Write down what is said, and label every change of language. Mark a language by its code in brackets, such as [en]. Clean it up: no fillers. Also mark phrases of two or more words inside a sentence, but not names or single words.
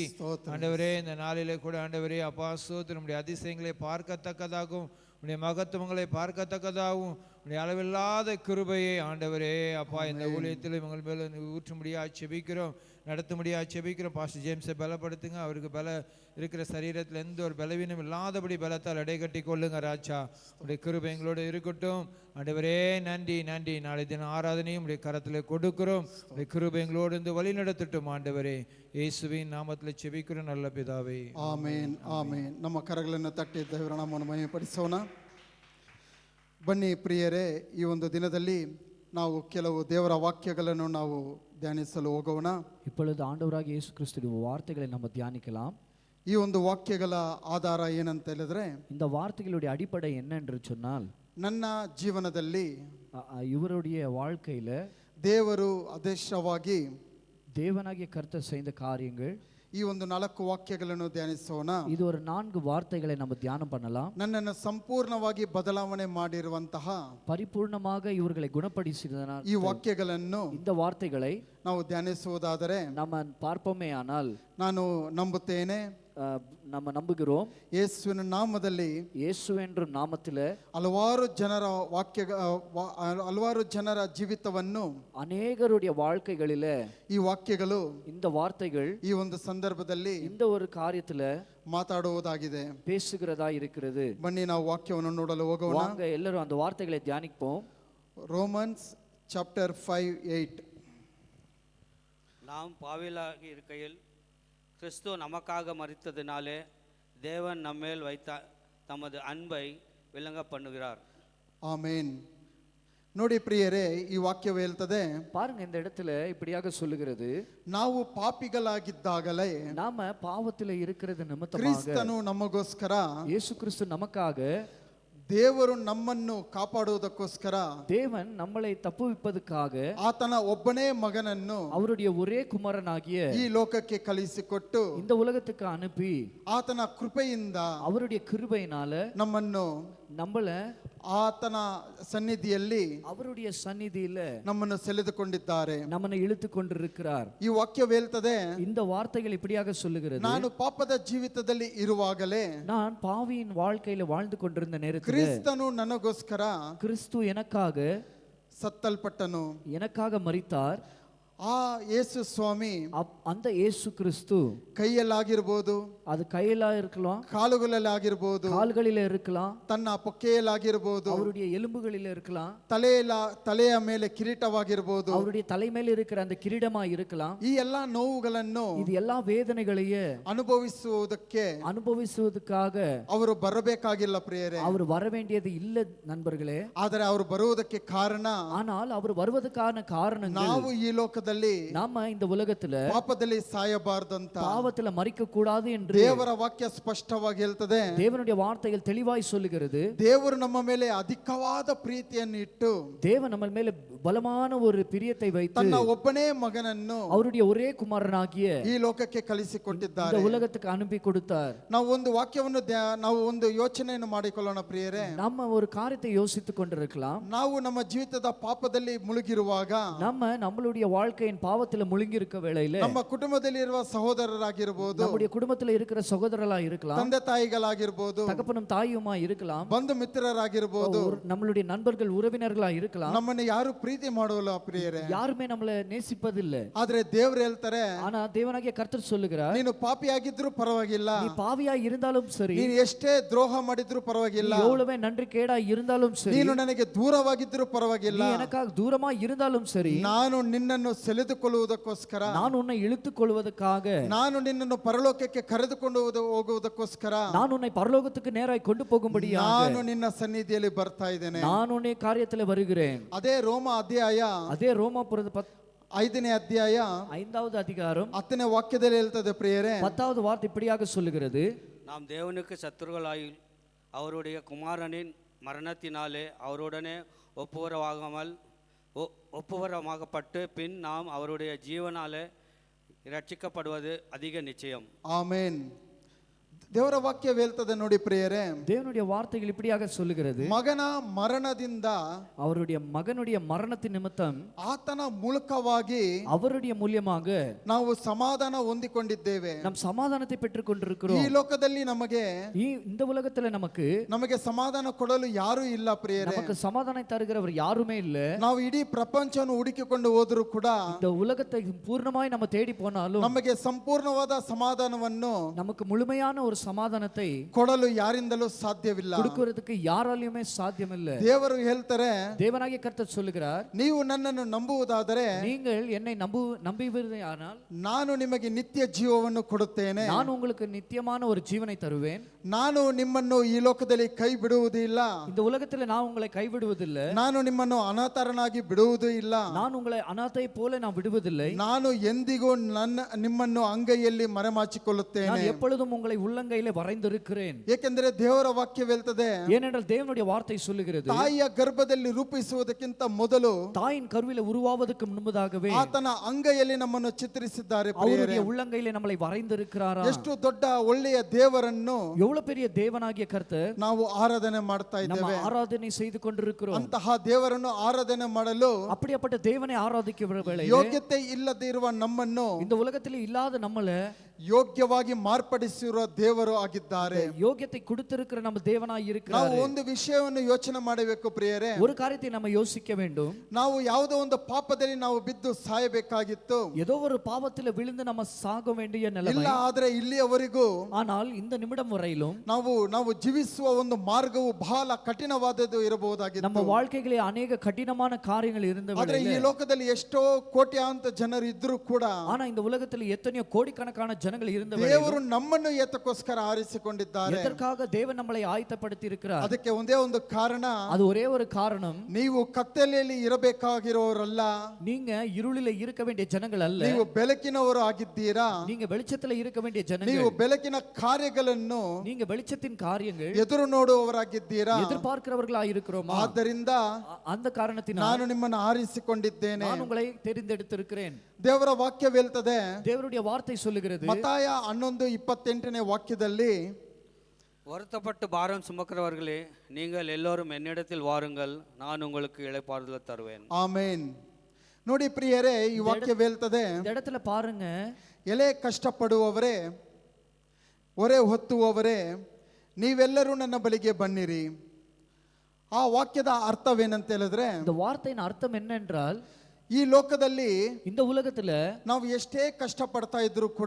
[ta] ஆண்டவரே, இந்த நாளிலே கூட ஆண்டவரே அப்பா ஸ்தோத்திரம், உம்முடைய அதிசயங்களை பார்க்கத்தக்கதாகவும் உடைய மகத்துவங்களை பார்க்கத்தக்கதாகவும் உடைய அளவில்லாத கிருபையை ஆண்டவரே அப்பா இந்த ஊழியத்தில் இவங்கள் மேலே ஊற்றும்படியாக செபிக்கிறோம், நடத்தும்படியாக செபிக்கிறோம். பாஸ்டர் ஜேம்ஸை பலப்படுத்துங்க, அவருக்கு பல இருக்கிற சரீரத்தில் எந்த ஒரு பலவீனம் இல்லாதபடி பலத்தால் அடைகட்டி கொள்ளுங்க ராஜா. உடைய கிருபை எங்களோடு இருக்கட்டும். ஆண்டவரே நன்றி நன்றி. நாளை தினம் ஆராதனையும் உடைய கரத்தில் கொடுக்கிறோம். உடைய கிருபை எங்களோடு இருந்து வழி நடத்தட்டும் ஆண்டவரே. [kn] ಯೇಸುವಿನ ನಾಮದಲ್ಲಿ [ta] ஜெபிக்கிறோம் நல்ல பிதாவே, [kn] ಆಮೇನ್ ಆಮೇನ್. ನಮ್ಮ ಕರಗಳನ್ನು ತಟ್ಟಿ ದೇವರ ನಾಮವನ್ನು ಮಹಿಮೆಪಡಿಸೋಣ. ಬನ್ನಿ ಪ್ರಿಯರೇ, ಈ ಒಂದು ದಿನದಲ್ಲಿ ನಾವು ಕೆಲವು ದೇವರ ವಾಕ್ಯಗಳನ್ನು ನಾವು ಧ್ಯಾನಿಸಲು ಹೋಗೋಣ. [ta] இப்பொழுது ஆண்டவராகிய இயேசு கிறிஸ்துவின் வார்த்தைகளை நம்ம தியானிக்கலாம். [kn] ಈ ಒಂದು ವಾಕ್ಯಗಳ ಆಧಾರ ಏನಂತ ಹೇಳಿದ್ರೆ, [ta] இந்த வார்த்தைகளுடைய அடிப்படை என்ன என்று சொன்னால், [kn] ನನ್ನ ಜೀವನದಲ್ಲಿ [ta] ಇವருடைய வாழ்க்கையில [kn] ದೇವರು ಅದೃಶ್ಯವಾಗಿ [ta] தேவனாகிய கர்த்தர் செய்த காரியங்கள், [kn] ಈ ಒಂದು 4 ವಾಕ್ಯಗಳನ್ನು ಧ್ಯಾನಿಸೋಣ. [ta] இது ஒரு 4 வார்த்தைகளை நம்ம தியானம் பண்ணலாம். [kn] ನನ್ನನ್ನು ಸಂಪೂರ್ಣವಾಗಿ ಬದಲಾವಣೆ ಮಾಡಿರುವಂತಹ [ta] ಪರಿಪೂರ್ಣமாக இவர்களை குணப்படுத்தினார். [kn] ಈ ವಾಕ್ಯಗಳನ್ನು [ta] இந்த வார்த்தைகளை [kn] ನಾವು ಧ್ಯಾನಿಸುವುದಾದರೆ [ta] நம்ம பார்ப்போமே ஆனால் [kn] ನಾನು ನಂಬುತ್ತೇನೆ, [ta] நம்ம நம்புகிறோம், [kn] ಯೇಸುವಿನ ನಾಮದಲ್ಲಿ, [ta] ಯೇಸು என்ற நாமத்தில் [kn] ಹಲವಾರು ಜನರ ಜೀವಿತವನ್ನು, [ta] ಅನೇಕருடைய வாழ்க்கைகளில [kn] ಈ ವಾಕ್ಯಗಳು, [ta] இந்த வார்த்தைகள் [kn] ಈ ಒಂದು ಸಂದರ್ಭದಲ್ಲಿ [ta] இந்த ஒரு காரியத்துல [kn] ಮಾತಾಡುವುದಾಗಿದೆ, [ta] பேசுகிறதா இருக்கிறது. [kn] ಬನ್ನಿ ನಾವು ವಾಕ್ಯವನ್ನು ನೋಡಲು ಹೋಗೋಣ. [ta] வாங்க எல்லாரும் அந்த வார்த்தைகளை தியானிப்போம். ரோமன்ஸ் சாப்டர் 5:8. நாம் பாவிகளாக இருக்கையில் கிறிஸ்து நமக்காக மரித்ததினாலே தேவன் நம்மேல் வைத்த தமது அன்பை விளங்க பண்ணுகிறார். [kn] ಆಮೇನ್. ನೋಡಿ ಪ್ರಿಯರೇ, ಈ ವಾಕ್ಯವು ಹೇಳ್ತದೆ, [ta] பாருங்க இந்த இடத்துல இப்படியாக சொல்லுகிறது, [kn] ನಾವು ಪಾಪಿಗಳಾಗಿದ್ದಾಗಲೇ [ta] நாம பாவத்துல இருக்கிறது நிமித்தமாக [kn] ಕ್ರಿಸ್ತನು ನಮಗೋಸ್ಕರ, [ta] இயேசு கிறிஸ்து நமக்காக, [kn] ದೇವರು ನಮ್ಮನ್ನು ಕಾಪಾಡುವುದಕ್ಕೋಸ್ಕರ [ta] தேவன் நம்மளை தப்புவிப்பதற்காக [kn] ಆತನ ಒಬ್ಬನೇ ಮಗನನ್ನು [ta] அவருடைய ஒரே குமாரனாகிய [kn] ಈ ಲೋಕಕ್ಕೆ ಕಳುಹಿಸಿಕೊಟ್ಟು [ta] இந்த உலகத்துக்கு அனுப்பி [kn] ಆತನ ಕೃಪೆಯಿಂದ [ta] அவருடைய கிருபையினால [kn] ನಮ್ಮನ್ನು [ta] நம்மள [kn] ಆತನ ಸನ್ನಿಧಿಯಲ್ಲಿ [ta] அவருடைய சந்நிதியில [kn] ನಮ್ಮನ್ನು ಸೆಳೆದುಕೊಂಡಿದ್ದಾರೆ. [ta] நம்மனை இழுத்து கொண்டிருக்கிறார். [kn] ಈ ವಾಕ್ಯವು ಹೇಳ್ತದೆ, [ta] இந்த வார்த்தைகள் இப்படியாக சொல்லுகிறது, [kn] ನಾನು ಪಾಪದ ಜೀವಿತದಲ್ಲಿ ಇರುವಾಗಲೇ [ta] நான் பாவியின் வாழ்க்கையில வாழ்ந்து கொண்டிருந்த நேரத்தில் [kn] ಕ್ರಿಸ್ತನು ನನಗೋಸ್ಕರ [ta] கிறிஸ்து எனக்காக [kn] ಸತ್ತಲ್ಪಟ್ಟನು. [ta] எனக்காக மரித்தார். [kn] ಆ ಯೇಸು ಸ್ವಾಮಿ [ta] அந்த இயேசு கிறிஸ்து [kn] ಕೈಯಲ್ಲಾಗಿರ್ಬೋದು, [ta] அது கையில இருக்கலாம், [kn] ಕಾಲುಗಳಲ್ಲಾಗಿರ್ಬೋದು, [ta] கால்களில இருக்கலாம், [kn] ತನ್ನ ಪೊಕ್ಕೆಯಲ್ಲಾಗಿರ್ಬೋದು, [ta] அவருடைய எலும்புகளில இருக்கலாம், [kn] ತಲೆಯ ಮೇಲೆ ಕಿರೀಟವಾಗಿರ್ಬೋದು, [ta] அவருடைய தலைமையில இருக்கிற அந்த கிரீடமா இருக்கலாம். [kn] ಈ ಎಲ್ಲಾ ನೋವುಗಳನ್ನು [ta] இது எல்லா வேதனைகளையே [kn] ಅನುಭವಿಸುವುದಕ್ಕೆ [ta] அனுபவிಸುவதற்காக [kn] ಅವರು ಬರಬೇಕಾಗಿಲ್ಲ ಪ್ರಿಯರೇ, [ta] அவர் வர வேண்டியது இல்ல நண்பர்களே. [kn] ಆದರೆ ಅವರು ಬರುವುದಕ್ಕೆ ಕಾರಣ, [ta] ஆனால் அவர் வருவதற்கான காரணங்கள், [kn] ನಾವು ಈ ಲೋಕದಲ್ಲಿ [ta] நாம இந்த உலகத்துல [kn] ಪಾಪದಲ್ಲಿ ಸಾಯಬಾರ್ದಂತ [ta] பாவத்துல மரிக்க கூடாது என்று [kn] ದೇವರ ವಾಕ್ಯ ಸ್ಪಷ್ಟವಾಗಿ ಹೇಳ್ತದೆ. [ta] தேவனுடைய வார்த்தைகள் தெளிவாய் சொல்லுகிறது. [kn] ದೇವರು ನಮ್ಮ ಮೇಲೆ ಅಧಿಕವಾದ ಪ್ರೀತಿಯನ್ನು ಇಟ್ಟು [ta] தேவன் நம்ம மேல பலமான ஒரு பிரியத்தை வைத்து [kn] ತನ್ನ ಒಬ್ಬನೇ ಮಗನನ್ನು [ta] அவருடைய ஒரே குமாரனாகிய [kn] ಈ ಲೋಕಕ್ಕೆ ಕಳಿಸಿಕೊಟ್ಟಿದ್ದಾರೆ. [ta] இந்த உலகத்துக்கு அனுப்பி கொடுத்தார். [kn] ನಾವು ಒಂದು ವಾಕ್ಯವನ್ನು ನಾವು ಒಂದು ಯೋಚನೆಯನ್ನು ಮಾಡಿಕೊಳ್ಳೋಣ ಪ್ರಿಯರೇ. [ta] நம்ம ஒரு காரியத்தை யோசித்துக் கொண்டிருக்கலாம். [kn] ನಾವು ನಮ್ಮ ಜೀವಿತದ ಪಾಪದಲ್ಲಿ ಮುಳುಗಿರುವಾಗ, [ta] நம்மளுடைய வாழ்க்கையின் பாவத்துல முழுங்கி இருக்க வேளையில [kn] ನಮ್ಮ ಕುಟುಂಬದಲ್ಲಿ ಇರುವ ಸಹೋದರರಾಗಿರಬಹುದು, [ta] நம்முடைய குடும்பத்துல இருக்கிற சகோதரர்களா இருக்கலாம், [kn] ತಂದೆ ತಾಯಿಗಳಾಗಿರ್ಬೋದು, [ta] தகப்பனும் தாயுமா இருக்கலாம், [kn] ಬಂಧು ಮಿತ್ರರಾಗಿರ್ಬೋದು, [ta] நம்மளுடைய நண்பர்கள் உறவினர்களா இருக்கலாம். [kn] ನಮ್ಮನ್ನು ಯಾರು ಪ್ರೀತಿ ಮಾಡೋಲ್ಲ ಪ್ರಿಯರೇ, [ta] யாருமே நம்மள நேசிப்பதில்லை. [kn] ಆದ್ರೆ ದೇವ್ರು ಹೇಳ್ತಾರೆ, [ta] ஆனா தேவனாகிய கர்த்தர் சொல்லுகிறார், [kn] ನೀನು ಪಾಪಿಯಾಗಿದ್ರು ಪರವಾಗಿಲ್ಲ, [ta] நீ பாவியா இருந்தாலும் சரி, [kn] ನೀನು ಎಷ್ಟೇ ದ್ರೋಹ ಮಾಡಿದ್ರು ಪರವಾಗಿಲ್ಲ, [ta] நீ எவ்வளவே நன்றி கேடா இருந்தாலும் சரி, [kn] ನೀನು ನನಗೆ ದೂರವಾಗಿದ್ರು ಪರವಾಗಿಲ್ಲ, [ta] நீ எனக்காக தூரமா இருந்தாலும் சரி, [kn] ನಾನು ನಿನ್ನನ್ನು ಸೆಳೆದುಕೊಳ್ಳುವುದಕ್ಕೋಸ್ಕರ, [ta] நான் உன்னை இழுத்துக் கொள்வதற்காக, [kn] ನಾನು ನಿನ್ನನ್ನು ಪರಲೋಕಕ್ಕೆ ಕರೆದುಕೊಂಡು ಹೋಗುವುದಕ್ಕೋಸ್ಕರ, [ta] நான் உன்னை பரலோகத்துக்கு நேராய் கொண்டு போகும்படியாக [kn] ನಾನು ನಿನ್ನ ಸನ್ನಿಧಿಯಲ್ಲಿ ಬರ್ತಾ ಇದ್ದೇನೆ. [ta] நான் உன்னை காரியத்துல வருகிறேன். [kn] ಅದೇ ರೋಮ ಅಧ್ಯಾಯ [ta] அதே ரோமாபுರದ [kn] 5ನೇ ಅಧ್ಯಾಯ [ta] 5வது அதிகாரம் [kn] 10ನೇ ವಾಕ್ಯದಲ್ಲಿ ಹೇಳ್ತದೆ ಪ್ರಿಯರೇ, [ta] 10வது வார்த்தை இப்படியாக சொல்லுகிறது, நாம் தேவனுக்கு சத்துருக்களாய் அவருடைய குமாரனின் மரணத்தினாலே அவருடனே ஒப்புவரமாகப்பட்டு பின் நாம் அவருடைய ஜீவனாலே ரட்சிக்கப்படுவது அதிக நிச்சயம். [kn] ಆಮೆನ್. ದೇವರ ವಾಕ್ಯ ಹೇಳ್ತದೆ ನೋಡಿ ಪ್ರಿಯರೇ, [ta] தேவனுடைய வார்த்தைகள் இப்படியாக சொல்லுகிறது, [kn] ಮಗನ ಮರಣದಿಂದ, [ta] அவருடைய மகனுடைய மரணத்தின் நிமித்தம், [kn] ಆತನ ಮೂಲಕವಾಗಿ [ta] அவருடைய மூலியமாக [kn] ನಾವು ಸಮಾಧಾನ ಹೊಂದಿಕೊಂಡಿದ್ದೇವೆ. [ta] நாம் சமாதானத்தை பெற்றுக் [kn] ಈ [ta] கொண்டிருக்கிறோம். [kn] ಲೋಕದಲ್ಲಿ [ta] இந்த உலகத்துல [kn] ನಮಗೆ ಸಮಾಧಾನ ಕೊಡಲು ಯಾರೂ ಇಲ್ಲ ಪ್ರಿಯರೇ. [ta] நமக்கு சமாதானம் தருகிறவர் யாருமே இல்ல. [kn] ನಾವು ಇಡೀ ಪ್ರಪಂಚವನ್ನು ಹುಡುಕಿಕೊಂಡು ಹೋದರೂ ಕೂಡ, [ta] இந்த உலகத்தை பூர்ணமாய் நம்ம தேடி போனாலும் [kn] ನಮಗೆ ಸಂಪೂರ್ಣವಾದ ಸಮಾಧಾನವನ್ನು [ta] நமக்கு முழுமையான ஒரு சமாதானத்தை [kn] ಕೊಡಲು ಯಾರಿಂದಲೂ ಸಾಧ್ಯವಿಲ್ಲ. [ta] கொடுக்கிறதுக்கு ಯಾರಾலையுமே சாத்தியமில்லை. [kn] ದೇವರು ಹೇಳ್ತಾರೆ, [ta] தேவனாகிய கர்த்தர் சொல்லுகிறார், [kn] ನೀವು ನನ್ನನ್ನು ನಂಬುವುದಾದರೆ [ta] நீங்கள் என்னை நம்புவீர்களானால் [kn] ನಾನು ನಿಮಗೆ ನಿತ್ಯ ಜೀವವನ್ನು ಕೊಡುತ್ತೇನೆ, [ta] நான் உங்களுக்கு நித்தியமான ஒரு ஜீவனை தருவேன், [kn] ನಾನು ನಿಮ್ಮನ್ನು ಈ ಲೋಕದಲ್ಲಿ ಕೈ ಬಿಡುವುದಿಲ್ಲ, [ta] இந்த உலகத்துல நான் உங்களை கைவிடுவதில்லை, [kn] ನಾನು ನಿಮ್ಮನ್ನು ಅನಾಥರನಾಗಿ ಬಿಡುವುದೂ ಇಲ್ಲ, [ta] நான் உங்களை அநாதை போல நான் விடுவதில்லை, [kn] ನಾನು ಎಂದಿಗೂ ನಿಮ್ಮನ್ನು ಅಂಗೈಯಲ್ಲಿ ಮರೆಮಾಚಿಕೊಳ್ಳುತ್ತೇನೆ. [ta] நான் எப்பொழுதும் உங்களை உள்ளங்கையிலே வரைந்திருக்கிறேன். [kn] ಏಕೆಂದರೆ ದೇವರ ವಾಕ್ಯ ಹೇಳ್ತದೆ, [ta] ஏனென்றால் தேவனுடைய வார்த்தை சொல்லுகிறது, [kn] ತಾಯಿಯ ಗರ್ಭದಲ್ಲಿ ರೂಪಿಸುವುದಕ್ಕಿಂತ ಮೊದಲು [ta] தாயின் கருவில உருவாவதற்கு முன்பதாகவே [kn] ಆತನ ಅಂಗೈಯಲ್ಲಿ ನಮ್ಮನ್ನು ಚಿತ್ರಿಸಿದ್ದಾರೆ. [ta] அவருடைய உள்ளங்கையிலே நம்மளை வரைந்திருக்கிறாரா. [kn] ಎಷ್ಟು ದೊಡ್ಡ ಒಳ್ಳೆಯ ದೇವರನ್ನು [ta] எவ்வளவு பெரிய தேவனாகிய கர்த்தர் [kn] ನಾವು ಆರಾಧನೆ ಮಾಡ್ತಾ [ta] நம்ம [kn] ಇದ್ದೇವೆ. [ta] ஆராதனை செய்து கொண்டிருக்கிறோம். [kn] ಅಂತಹ ದೇವರನ್ನು ಆರಾಧನೆ ಮಾಡಲು [ta] அப்படிப்பட்ட தேவனை ஆராதிக்கிற வேளையிலே [kn] ಯೋಗ್ಯತೆ ಇಲ್ಲದೆ ಇರುವ ನಮ್ಮನ್ನು [ta] இந்த உலகத்தில் இல்லாத நம்மள [kn] ಯೋಗ್ಯವಾಗಿ ಮಾರ್ಪಡಿಸಿರುವ ದೇವರು ಆಗಿದ್ದಾರೆ. [ta] ಯೋಗ್ಯತೆ கொடுத்திருக்கிற நம்ம தேவனாய் [kn] ನಾವು [ta] இருக்கிறார். [kn] ಒಂದು ವಿಷಯವನ್ನು ಯೋಚನೆ ಮಾಡಬೇಕು ಪ್ರಿಯರೇ, [ta] ஒரு காரியத்தை நம்ம யோசிக்க வேண்டும். [kn] ನಾವು ಯಾವುದೋ ಒಂದು ಪಾಪದಲ್ಲಿ ನಾವು ಬಿದ್ದು ಸಾಯಬೇಕಾಗಿತ್ತು, [ta] ஏதோ ஒரு பாவத்தில் விழுந்து நம்ம சாக வேண்டிய [kn] ಇಲ್ಲ [ta] நிலைமை. [kn] ಆದ್ರೆ ಇಲ್ಲಿಯವರೆಗೂ [ta] ஆனால் இந்த நிமிடம் வரையிலும் [kn] ನಾವು ಜೀವಿಸುವ ಒಂದು ಮಾರ್ಗವು ಬಹಳ ಕಠಿಣವಾದದ್ದು [ta] நம்ம [kn] ಇರಬಹುದಾಗಿತ್ತು. [ta] வாழ்க்கைகளில் அநேக கடினமான காரியங்கள் இருந்த [kn] ಆದ್ರೆ ಈ [ta] வேளையிலே, [kn] ಲೋಕದಲ್ಲಿ ಎಷ್ಟೋ ಕೋಟ್ಯಾಂತ ಜನರು ಇದ್ರೂ ಕೂಡ [ta] ஆனா இந்த உலகத்தில் எத்தனையோ கோடிக்கணக்கான ಜನங்கள் இருந்த [kn] ದೇವರು ನಮ್ಮನ್ನು ಏತಕ್ಕೋಸ್ಕರ ಆರಿಸಿಕೊಂಡಿದ್ದಾರೆ. [ta] எதற்காக தேவன் நம்மளை ஆயத்தப்படுத்தி இருக்கிறார்? [kn] ಅದಕ್ಕೆ ಒಂದೇ ಒಂದು ಕಾರಣ, [ta] அது ஒரே ஒரு காரணம். [kn] ನೀವು ಕತ್ತಲೆಯಲ್ಲಿ ಇರಬೇಕಾಗಿರೋರಲ್ಲ, [ta] நீங்க இருளில இருக்க வேண்டிய ஜனங்கள் அல்ல, [kn] ನೀವು ಬೆಳಕಿನವರು ಆಗಿದ್ದೀರಾ. [ta] நீங்க வெளிச்சத்துல இருக்க வேண்டிய ஜனங்கள். [kn] ನೀವು ಬೆಳಕಿನ ಕಾರ್ಯಗಳನ್ನು [ta] நீங்க வெளிச்சத்தின் காரியங்கள் [kn] ಎದುರು ನೋಡುವವರಾಗಿದ್ದೀರಾ. [ta] எதிர்பார்க்கிறவர்களா இருக்கிறோமா? [kn] ಆದ್ದರಿಂದ [ta] அந்த காரணத்தினால் [kn] ನಾನು ನಿಮ್ಮನ್ನು ಆರಿಸಿಕೊಂಡಿದ್ದೇನೆ. [ta] நான் உங்களை தெரிந்தெடுத்திருக்கிறேன். [kn] ದೇವರ ವಾಕ್ಯವೇಳ್ತದೆ, [ta] தேவனுடைய வார்த்தை சொல்லுகிறது, [kn] ಮತ್ತಾಯ 11:28 ವಾಕ್ಯದಲ್ಲಿ, [ta] வருத்தப்பட்டு பாரம் சுமக்கிறவர்களே நீங்கள் எல்லோரும் என்னிடத்தில் வாருங்கள், நான் உங்களுக்கு இளைப்பாறுதல் தருவேன். [kn] ಆಮೇನ್. ನೋಡಿ ಪ್ರಿಯರೇ, ಈ ವಾಕ್ಯವೇಳ್ತದೆ, [ta] இந்த இடத்துல பாருங்க, [kn] ಎಲೆ ಕಷ್ಟಪಡುವವರೇ, ಹೊರೆ ಹೊತ್ತುವವರೇ, ನೀವೆಲ್ಲರೂ ನನ್ನ ಬಳಿಗೆ ಬನ್ನಿರಿ. ಆ ವಾಕ್ಯದ ಅರ್ಥವೇನಂತ ಹೇಳಿದ್ರೆ, [ta] இந்த வார்த்தையின் அர்த்தம் என்னென்றால், [kn] ಈ ಲೋಕದಲ್ಲಿ [ta] இந்த உலகத்துல [kn] ನಾವು ಎಷ್ಟೇ ಕಷ್ಟ ಪಡ್ತಾ ಇದ್ರು ಕೂಡ,